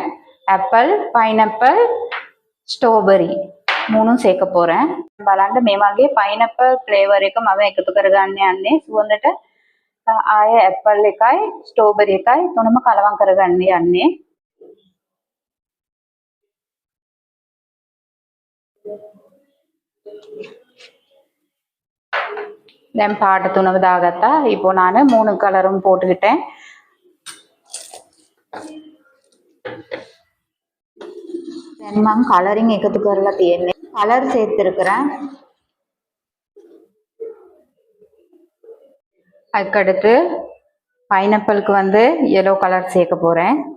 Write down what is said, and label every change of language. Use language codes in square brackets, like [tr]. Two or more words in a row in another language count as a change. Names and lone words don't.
[en] apple, pineapple, strawberry [ta] 3ம் சேர்க்க போகிறேன். [si] බලන්න මේ වගේ [en] pineapple flavour [si] එක මම එකතු කරගන්න යන්නේ. සුවඳට ආය ඇපල් එකයි ස්ට්‍රෝබෙරි එකයි තුනම කලවම් කරගන්න යන්නේ. දැන් පාට 3ම දාගත්තා. [ta] இப்போ நான் 3 கலரும் போட்டுக்கிட்டேன். [si] දැන් මම කලරින් එකතු කරලා තියෙන්නේ. [ta] கலர் சேர்த்துருக்கிறேன். அதுக்கடுத்து பைனாப்பிளுக்கு வந்து yellow கலர் சேர்க்க போகிறேன்.